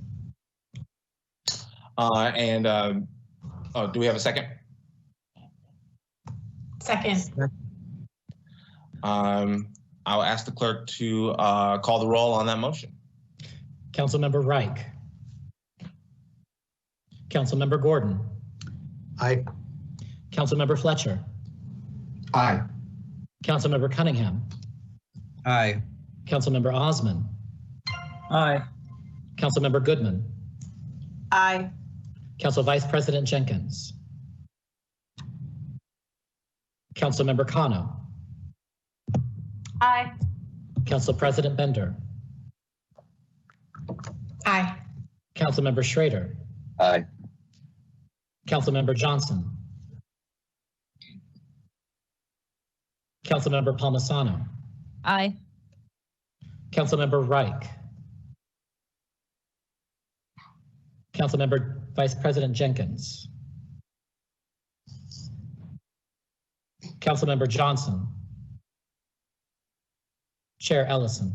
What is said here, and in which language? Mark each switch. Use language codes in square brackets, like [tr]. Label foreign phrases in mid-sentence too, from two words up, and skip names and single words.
[en] Do we have a second? Second. I'll ask the clerk to call the roll on that motion. Councilmember Reich. Councilmember Gordon. Aye. Councilmember Fletcher. Aye. Councilmember Cunningham. Aye. Councilmember Osman. Aye. Councilmember Goodman. Aye. Council Vice President Jenkins. Councilmember Cano. Aye. Council President Bender. Aye. Councilmember Schrader. Aye. Councilmember Johnson. Councilmember Palmisano. Aye. Councilmember Reich. Councilmember Vice President Jenkins. Councilmember Johnson. Chair Ellison.